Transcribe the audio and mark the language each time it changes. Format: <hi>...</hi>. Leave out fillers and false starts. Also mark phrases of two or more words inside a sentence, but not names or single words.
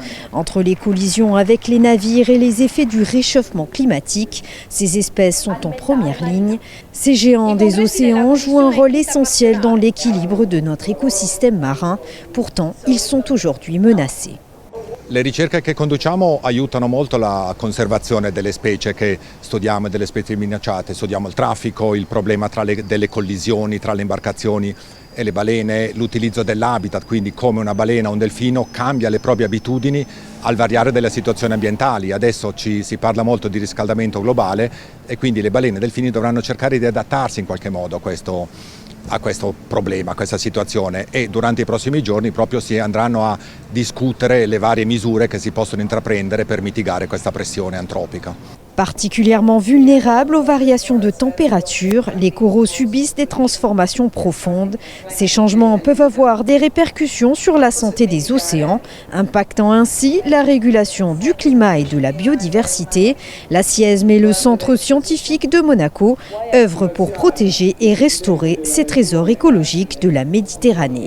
<fr>Entre les collisions avec les navires et les effets du réchauffement climatique, ces espèces sont en première ligne. Ces géants des océans jouent un rôle essentiel dans l'équilibre de notre écosystème marin. Pourtant, ils sont aujourd'hui menacés.</fr> <it>Le ricerche che conduciamo aiutano molto la conservazione delle specie che studiamo e delle specie minacciate. Studiamo il traffico, il problema delle collisioni tra le imbarcazioni e le balene, l'utilizzo dell'habitat, quindi come una balena o un delfino cambia le proprie abitudini al variare delle situazioni ambientali. Adesso si parla molto di riscaldamento globale e quindi le balene e i delfini dovranno cercare di adattarsi in qualche modo a questo problema, a questa situazione, e durante i prossimi giorni proprio si andranno a discutere le varie misure che si possono intraprendere per mitigare questa pressione antropica.</it> <fr>Particulièrement vulnérables aux variations de température, les coraux subissent des transformations profondes. Ces changements peuvent avoir des répercussions sur la santé des océans, impactant ainsi la régulation du climat et de la biodiversité. La SIESM et le Centre scientifique de Monaco œuvrent pour protéger et restaurer ces trésors écologiques de la Méditerranée.</fr>